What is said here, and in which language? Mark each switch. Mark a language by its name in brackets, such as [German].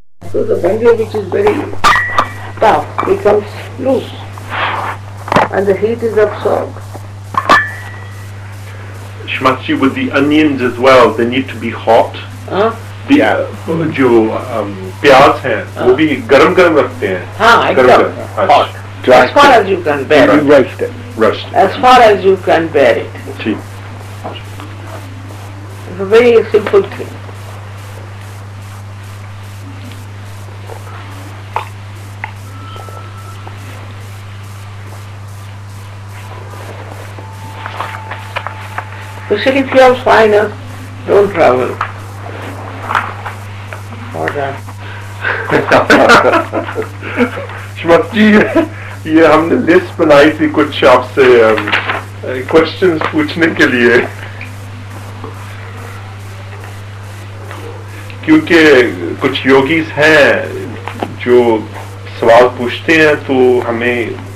[English] So the bundle which is very tough becomes loose and the heat is absorbed. Shmatji, with the onions as well, they need to be hot. [Hindi] जो प्याज हैं वो भी गरम गरम रखते हैं. हाँ, एकदम hot. [English] As far as you can bear it. Roast it. As far as you can bear it. [Hindi] ठीक. [English] It's a very simple thing. Especially if you have sinus, don't travel. Or [Hindi] Shrimati ये हमने लिस्ट बनाई थी कुछ आपसे questions पूछने के लिए, क्योंकि कुछ योगीज हैं जो सवाल पूछते हैं तो हमें